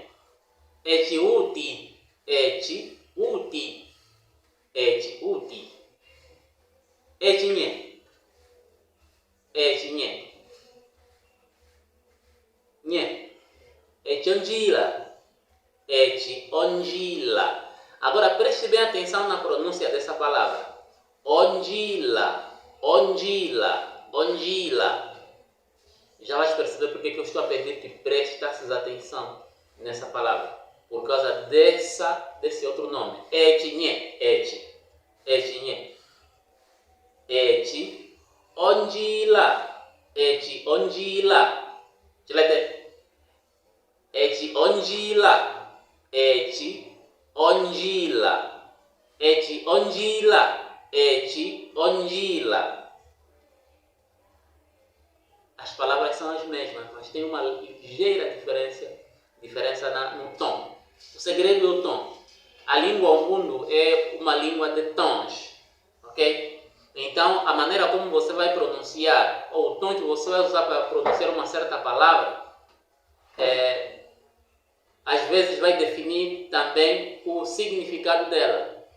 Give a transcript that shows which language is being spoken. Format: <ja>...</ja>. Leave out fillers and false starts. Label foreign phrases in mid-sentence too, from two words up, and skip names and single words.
<umb>Eti uti. Eti uti. Eti uti. Etinhe. Etinhe. Nye. Etionjila. Etionjila.</umb> <pt>Agora preste bem atenção na pronúncia dessa palavra.</pt> <umb>Onjila. Onjila. Onjila.</umb> <pt>Já vais perceber porque que eu estou a pedir que prestes atenção nessa palavra. Por causa desse outro nome.</pt> <umb>Etinhe. Eti. Etinhe. Eti. Onjila. Eti onjila. Chilete. Eti onjila. Eti onjila. Eti onjila. Eti onjila.</umb> <pt>As palavras são as mesmas, mas tem uma ligeira diferença no tom. O segredo é o tom. A língua Umbundo é uma língua de tons, ok? Então, a maneira como você vai pronunciar, ou o tom que você vai usar para pronunciar uma certa palavra, às vezes vai definir também o significado dela.</pt>